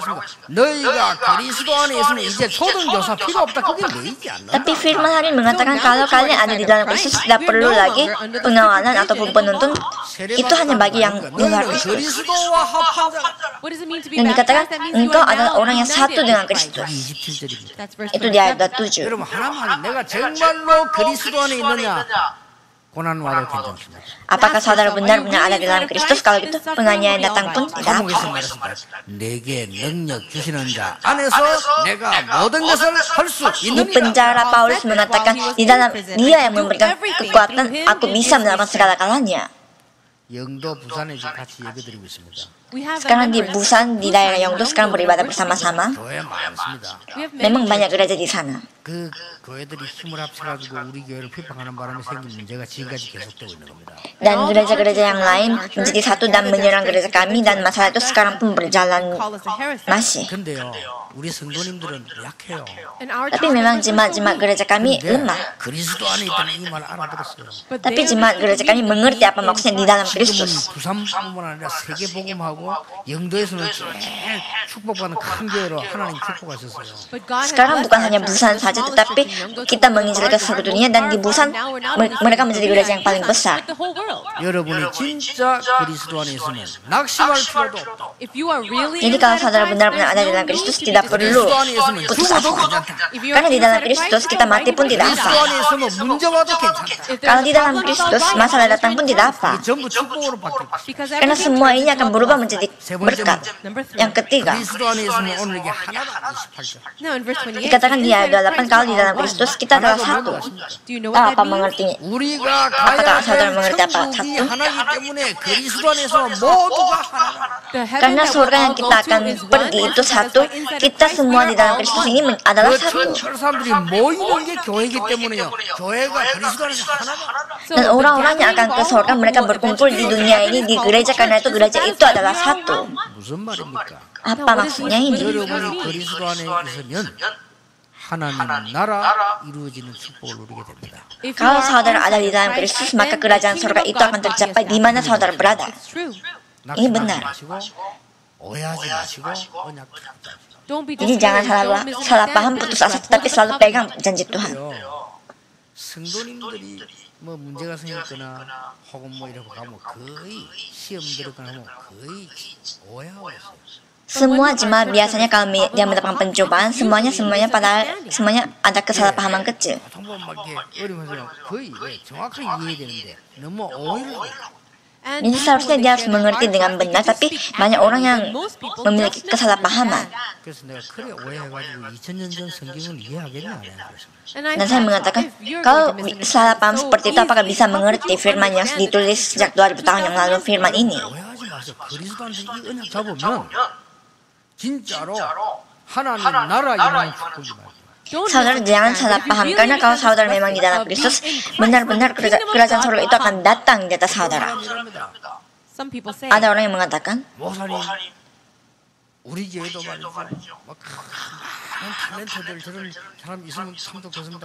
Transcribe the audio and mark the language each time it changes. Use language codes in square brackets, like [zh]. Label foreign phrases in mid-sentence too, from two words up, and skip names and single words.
[id] Tapi firman hari ini mengatakan kalau kalian ada di dalam Kristus tidak perlu lagi pengawalan ataupun penuntun. Itu hanya bagi yang di luar Kristus. Dan dikatakan engkau adalah orang yang satu dengan Kristus. Itu di ayat 7. [ko] 고난 와도 괜찮습니다. [id] Apakah saudara benar-benar ada di dalam Kristus? Kalau gitu penganiayaan datang pun tidak apa. [ko] 내게 능력 주시는 자 안에서 내가 모든 것을 할 수 [id] Di [ko] 있느니라. [id] penjara Paulus mengatakan di dalam Dia yang memberikan kekuatan, aku bisa melakukan segala kalanya. [ko] 영도 부산에 지금 같이 얘기 드리고 있습니다. [id] Sekarang di Busan, di daerah Yeongdo sekarang beribadah bersama-sama. [ko] 교회 많습니다. [id] Memang banyak gereja di sana. [ko] 그 교회들이 힘을 합쳐가지고 우리 교회를 비판하는 바람에 생긴 문제가 지금까지 계속되고 있는 겁니다. [id] Dan gereja-gereja yang lain menjadi satu dan menyerang gereja kami, dan masalah itu sekarang pun berjalan masih. [ko] 근데요, 우리 성도님들은 약해요. [id] Tapi memang jemaat-jemaat gereja kami lemah. [ko] 그리스도 안에 있다는 이 말 알아들었어요. [id] Tapi jemaat gereja kami mengerti apa maksudnya di dalam Kristus. [ko] 부산뿐만 아니라 세계 복음하고 영도에서는 제일 축복받는 큰 교회로 하나님 축복하셨어요. [id] Sekarang bukan hanya Busan saja, tetapi kita menginjil ke seluruh dunia, dan di Busan mereka menjadi gereja yang paling besar. [ko] 여러분이 진짜 그리스도 안에 있으면 낙심할 필요도 없다. [id] Jadi kalau saudara benar-benar ada di dalam Kristus, tidak perlu putus asa. Karena di dalam Kristus kita mati pun tidak [ko] 그리스도 [id] apa. [ko] 안에 있으면 문제 와도 괜찮다. [id] Kalau di dalam Kristus masalah datang pun tidak apa. [ko] 전부 축복으로 바뀔 것이다. [id] Karena semua ini akan berubah menjadi berkat. Yang ketiga, [ko] 그리스도 안에 있으면 오늘 이게 하나다. 28절. [id] dikatakan di ayat 28, kalau di dalam Kristus kita adalah satu. Tahu apa mengertinya? [ko] 우리가 [id] Apakah [ko] 가야 [id] saudara [ko] 될 [id] mengerti apa [ko] 천국이 [id] satu? [ko] 하나이기 때문에 그리스도 안에서 모두가 하나다. [id] Karena surga yang kita akan pergi itu satu, kita semua di dalam Kristus ini adalah satu. [ko] 그 사람들이 모이는 게 교회이기 때문에요. 교회가 그리스도 안에서 하나다. [id] Dan orang-orang yang akan ke surga, mereka berkumpul di dunia ini di gereja, karena itu gereja itu adalah satu. [ko] 무슨 말입니까? [id] Apa maksudnya ini? [ko] 여러분이 그리스도 안에 있으면 하나님 나라 이루어지는 축복을 누리게 됩니다. [id] Kalau saudara ada di dalam Kristus, maka kerajaan surga itu akan tercapai di mana saudara berada. Ini benar. [ko] 오해하지 마시고 언약 붙잡으시고. [id] Jadi jangan salah paham, putus asa, tetapi selalu pegang janji Tuhan. [ko] 성도님들이 뭐 문제가 생겼거나 혹은 뭐 이러고 가면 거의 시험 들어가면 거의 오해하고 있어요. [id] Semua jemaat biasanya kalau dia mendapatkan pencobaan, semuanya ada kesalahpahaman kecil. [ko] 보통 막 이렇게 어려면서 거의 정확하게 이해해야 되는데 너무 오해를 해요. [id] Jadi seharusnya dia harus mengerti dengan benar, tapi banyak orang yang memiliki kesalahpahaman. [ko] 그래서 내가 그래 오해해가지고 2000년 전 성경을 이해하겠냐 안 해. [id] Dan saya mengatakan, kalau salah paham seperti itu, apakah bisa mengerti firman yang ditulis sejak 2000 tahun yang lalu, firman ini? [ko] 오해하지 마세요. 그리스도한테 이 언약 잡으면 진짜로 하나님 나라 이루는 축복이 말이에요. [id] Saudara jangan salah paham, karena kalau saudara memang di dalam Kristus, benar-benar kerajaan surga itu akan datang di atas saudara. Ada orang yang mengatakan, [ko] 목사님 우리 교회도 말이죠. 막 많은 탤런트들 저런 사람 있으면 참 좋겠습니다.